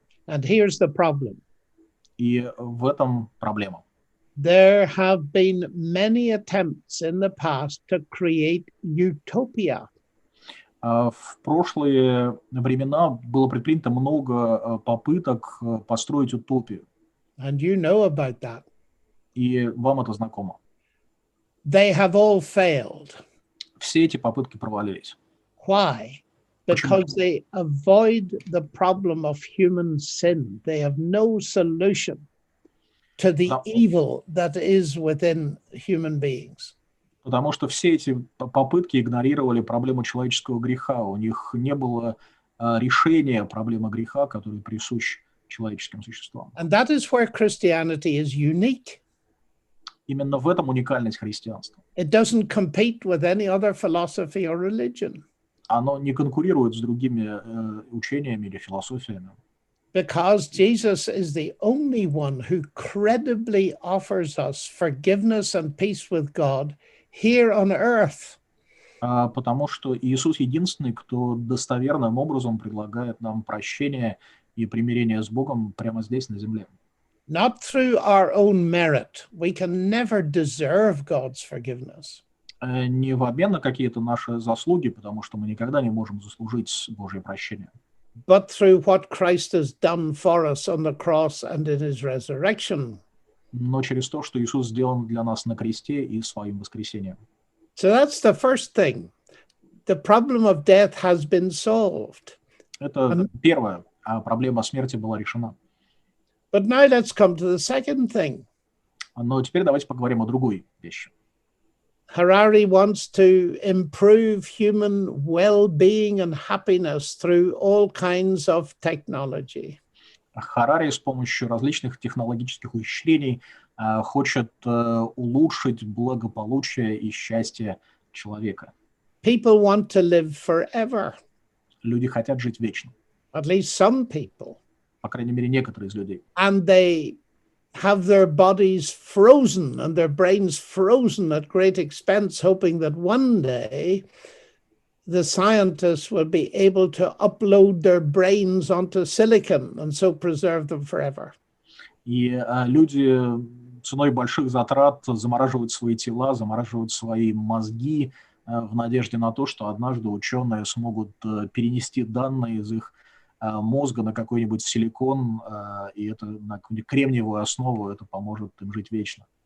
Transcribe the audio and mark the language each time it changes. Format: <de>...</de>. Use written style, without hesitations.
<en>And here's the problem.</en> <ru>И в этом проблема.</ru> <en>There have been many attempts in the past to create utopia.</en> <ru>В прошлые времена было предпринято много попыток построить утопию,</ru> <en>And you know about that.</en> <ru>и вам это знакомо.</ru> <en>They have all failed.</en> <ru>Все эти попытки провалились.</ru> <en>Why?</en> <ru>Почему?</ru> <en>Because they avoid the problem of human sin. They have no solution to the</en> <ru>Да.</ru> <en>evil that is within human beings.</en> <ru>Потому что все эти попытки игнорировали проблему человеческого греха. У них не было решения проблемы греха, который присущ человеческим существам.</ru> <en>And that is where Christianity is unique.</en> <ru>Именно в этом уникальность христианства.</ru> <en>It doesn't compete with any other philosophy or religion.</en> <ru>Оно не конкурирует с другими учениями или философиями.</ru> <en>Because Jesus is the only one who credibly offers us forgiveness and peace with God here on earth.</en> <ru>Потому что Иисус единственный, кто достоверным образом предлагает нам прощение и примирение с Богом прямо здесь, на земле.</ru> <en>Not through our own merit. We can never deserve God's forgiveness.</en> <ru>Не в обмен на какие-то наши заслуги, потому что мы никогда не можем заслужить Божье прощение.</ru> <en>But through what Christ has done for us on the cross and in his resurrection.</en> <ru>Но через то, что Иисус сделал для нас на кресте и своим воскресением.</ru> <en>So that's the first thing. The problem of death has been solved.</en> <ru>Это первое. Проблема смерти была решена.</ru> <en>But now let's come to the second thing.</en> <ru>Но теперь давайте поговорим о другой вещи.</ru> <en>Harari wants to improve human well-being and happiness through all kinds of technology.</en> <ru>Харари с помощью различных технологических ухищрений хочет улучшить благополучие и счастье человека.</ru> <en>People want to live forever.</en> <ru>Люди хотят жить вечно.</ru> <en>At least some people.</en> <ru>По крайней мере, некоторые из людей.</ru> <en>And they have their bodies frozen and their brains frozen at great expense, hoping that one day the scientists will be able to upload their brains onto silicon and so preserve them forever.</en> <ru>И люди ценой больших затрат замораживают свои тела, замораживают свои мозги в надежде на то, что однажды ученые смогут перенести данные из их мозга на какой-нибудь силикон, и это на какую-нибудь кремниевую основу, это поможет им жить вечно.</ru>